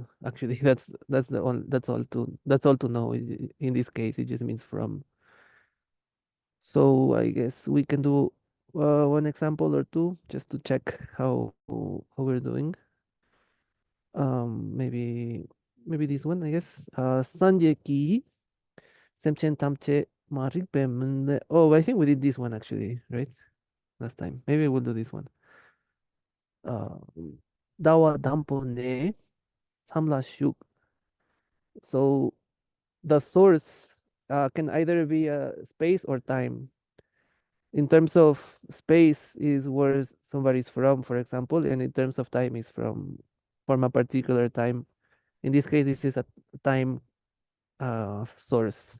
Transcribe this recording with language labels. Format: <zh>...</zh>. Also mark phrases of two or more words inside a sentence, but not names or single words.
<en>Actually, that's all to know. In this case, it just means from. So I guess we can do one example or two just to check how we're doing. Maybe this one, I guess.</en> <bo>སངས་རྒྱས་ཀྱིས་ སེམས་ཅན་ ཐམས་ཅད་ མ་རིག་ པ་མེད་དེ.</bo> <en>Oh, I think we did this one actually, right? Last time. Maybe we'll do this one.</en> <bo>Uh, ཟླ་བ་ དང་པོ་ ནས་ བསམ་བློ་ ཞུགས.</bo> <en>So the source can either be a space or time. In terms of space is where somebody's from, for example, and in terms of time is from a particular time. In this case, this is a time source.</en>